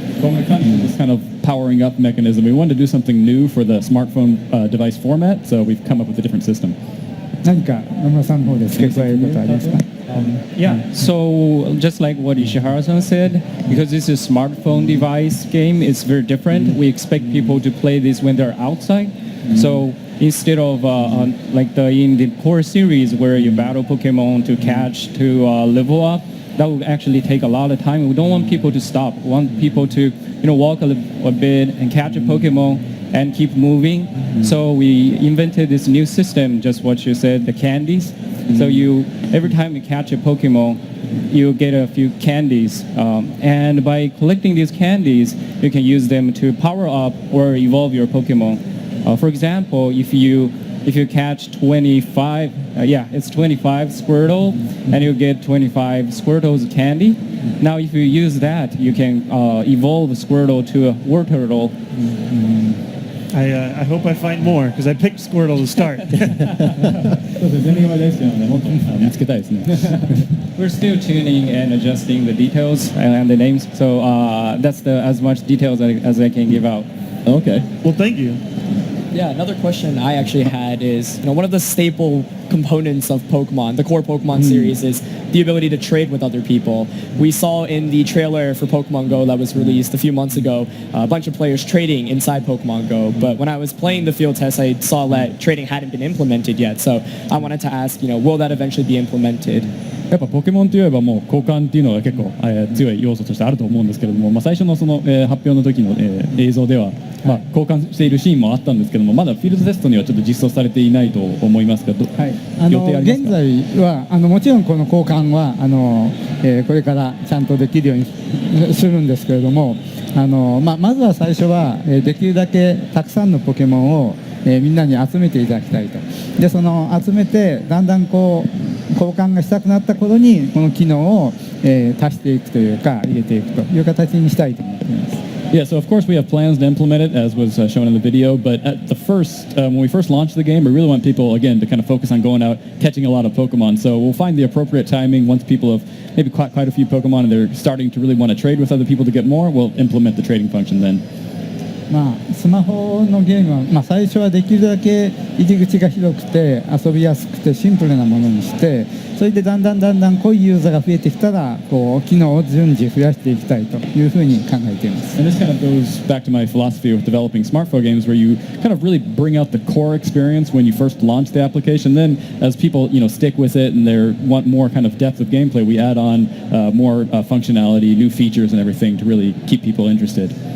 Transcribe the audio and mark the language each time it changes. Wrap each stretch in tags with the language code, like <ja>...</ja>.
<en>When it comes to this kind of powering up mechanism, we wanted to do something new for the smartphone device format, so we've come up with a different system.</en> <ja>何か野村さんの方で付け加えることはありますか？</ja> <en>Yeah, so just like what Ishihara-san said, because this is a smartphone device game, it's very different. We expect people to play this when they're outside. So instead of like in the core series where you battle Pokemon to catch, to level up, that would actually take a lot of time. We don't want people to stop. We want people to walk a bit and catch a Pokemon and keep moving. So we invented this new system, just what you said, the candies. So every time you catch a Pokemon, you get a few candies. And by collecting these candies, you can use them to power up or evolve your Pokemon. For example, if you catch 25, it's 25 Squirtle, and you get 25 Squirtle's candy. Now, if you use that, you can evolve Squirtle to a Wartortle. I hope I find more, because I picked Squirtle to start.</en> <ja>そうですね、全然大好きなので、もっと見つけたいですね。</ja> <en>We're still tuning and adjusting the details and the names, so that's as much details as I can give out. Okay. Well, thank you. Yeah, another question I actually had is, one of the staple components of Pokemon, the core Pokemon series, is the ability to trade with other people. We saw in the trailer for Pokemon Go that was released a few months ago, a bunch of players trading inside Pokemon Go. But when I was playing the field test, I saw that trading hadn't been implemented yet. So I wanted to ask, will that eventually be implemented?</en> <ja>やっぱポケモンといえばもう交換っていうのが結構、強い要素としてあると思うんですけれども、最初のその、発表の時の、映像では、交換しているシーンもあったんですけども、まだフィールドテストにはちょっと実装されていないと思いますが、予定ありますか？現在はもちろんこの交換はこれからちゃんとできるようにするんですけれども、まずは最初はできるだけたくさんのポケモンをみんなに集めていただきたいとでその集めてだんだんこう交換がしたくなった頃にこの機能を、足していくというか入れていくという形にしたいと思っています。</ja> <en>Yeah, so of course we have plans to implement it as was shown in the video, but at the first, when we first launched the game, we really want people, again, to kind of focus on going out, catching a lot of Pokemon. So we'll find the appropriate timing once people have maybe caught quite a few Pokemon and they're starting to really want to trade with other people to get more, we'll implement the trading function then.</en> <ja>スマホのゲームは、最初はできるだけ入り口が広くて遊びやすくてシンプルなものにしてそれでだんだん濃いユーザーが増えてきたらこう機能を順次増やしていきたいというふうに考えています。</ja> <en>And this kind of goes back to my philosophy with developing smartphone games where you kind of really bring out the core experience when you first launch the application. Then as people stick with it and they want more kind of depth of gameplay, we add on more functionality, new features and everything to really keep people interested.</en>